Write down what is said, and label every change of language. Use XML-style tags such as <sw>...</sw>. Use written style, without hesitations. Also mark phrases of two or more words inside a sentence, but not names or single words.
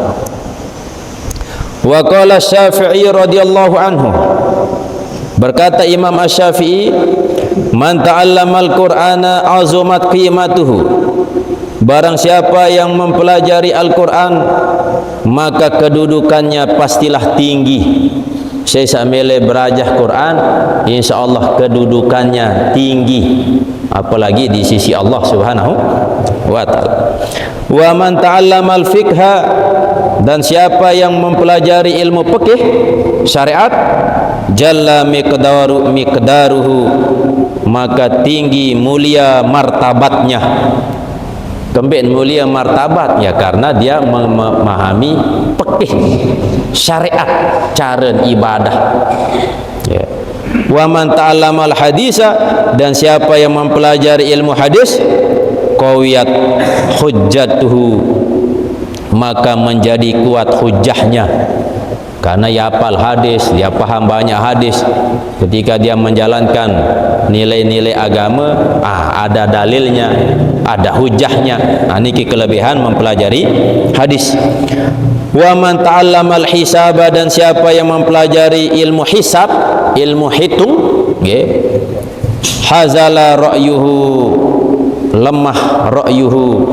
<ar>وقال الشافعي رضي الله عنه,</ar> <id>berkata Imam Asy-Syafi'i,</id> <ar>من تعلم القرآن عظمت قيمته,</ar> <id>barang siapa yang mempelajari Al-Quran maka kedudukannya pastilah tinggi. Saya sambil belajar Quran, insyaallah kedudukannya tinggi, apalagi di sisi Allah</id> <ar>سبحانه وتعالى. ومن تعلم الفقه,</ar> <id>dan siapa yang mempelajari ilmu fikih syariat,</id> <ar>جل مقداره,</ar> <id>maka tinggi mulia martabatnya. Kembali mulia martabat, ya, karena dia memahami fikih syariat, cara ibadah, ya.</id> <ar>ومن تعلم الحديث,</ar> <id>dan siapa yang mempelajari ilmu hadis,</id> <ar>قويت حجته,</ar> <id>maka menjadi kuat hujjahnya, karena dia hafal hadis, dia paham banyak hadis. Ketika dia menjalankan nilai-nilai agama, ada dalilnya, ada hujahnya. Niki kelebihan mempelajari hadis.</id> <ar>ومن تعلم الحساب,</ar> <id>dan siapa yang mempelajari ilmu hisab, ilmu hitung,</id> <ar>nggih, هزل رأيه, lemah ra'yuhu,</ar>